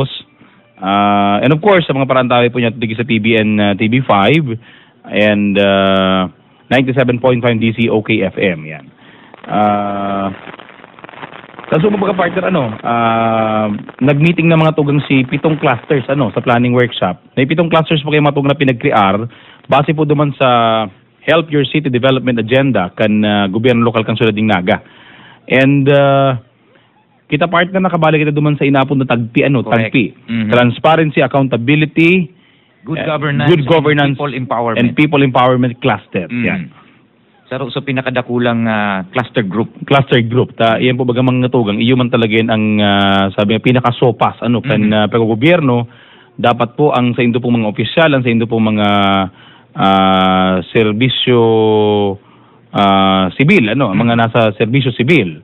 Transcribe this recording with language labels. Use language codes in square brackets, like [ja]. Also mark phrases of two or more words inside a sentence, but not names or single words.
[bik] And of course, sa mga parantaway po niya, tigi sa PBN TV5 and 97.5 DC OKFM, yan. Kaso mga partner, ano, nag-meeting na mga tugang si 7 clusters, ano, sa planning workshop. May 7 clusters po kayo mga tugang na pinag-crear, base po duman sa [en] help your city development agenda [bik] kan gobyerno lokal kan syudad ning Naga. And kita partner nakabalik kita duman sa inapon na tagpi Correct. tagpi. Mhm. [en] Transparency, accountability, Good governance, governance, and people empowerment. and people empowerment cluster. Yan. [bik] Sa pinakadakulang [en] cluster group. Cluster group. [bik] Iyan po baga mga tugang, iyo man talaga yan ang sabi nga pinakasopas kan paggobyerno. Dapat po ang sa indo pong mga opisyal, ang sa indo pong mga serbisyo sibil, mga nasa serbisyo sibil.